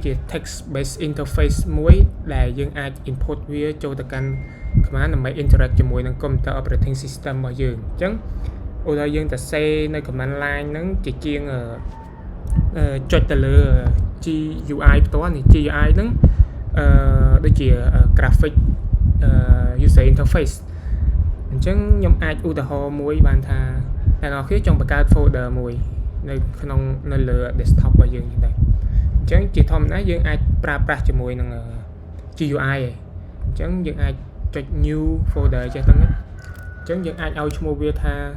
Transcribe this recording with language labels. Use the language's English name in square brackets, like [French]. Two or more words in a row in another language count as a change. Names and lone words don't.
[English] text based interface [Khmer] មួយដែលយើងអាច input វាចូលទៅកាន់ command ដើម្បី interact ជាមួយនឹង [English] computer operating system [Khmer] របស់យើងអញ្ចឹងឧ ទាហរណ៍យើងទៅ say នៅ [English] command line [Khmer] ហ្នឹងជាជាងចុចទៅលើ GUI ផ្ទាល់នេះ GUI ហ្នឹងដូចជា [English] graphic user interface [Khmer] អញ្ចឹងខ្ញុំអាចឧទាហរណ៍មួយបានថាអ្នកនរគ្នាចង់បង្កើត folder មួយនៅក្នុងនៅលើ desktop របស់យើងហ្នឹងដែរអញ្ចឹងជាធម្មតាយើងអាចប្រើប្រាស់ជាមួយនឹង GUI អញ្ចឹងយើងអាចចុច [English] new folder [Khmer] ចេះហ្នឹងអញ្ចឹងយើងអាចឲ្យឈ្មោះវាថា